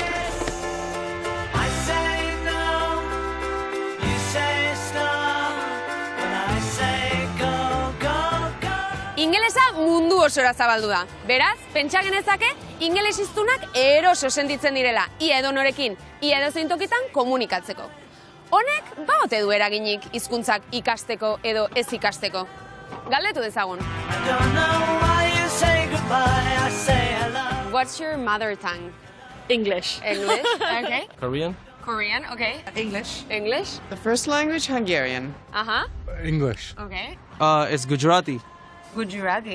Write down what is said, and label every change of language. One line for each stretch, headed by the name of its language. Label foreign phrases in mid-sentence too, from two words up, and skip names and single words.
Basque: Ingelesa mundu osora zabaldu da. Beraz, pentsa genezake, ingeles hiztunak eroso sentitzen direla, ia edonorekin, ia edozein tokitan komunikatzeko. Honek, ote du eraginik hizkuntzak ikasteko edo ez ikasteko? Galdetu dezagun.
English: What's your mother tongue? English. English, okay. Korean. Korean, okay. English. English. The first language, Hungarian. Uh-huh. English. Okay. It's Gujarati. Gujarati.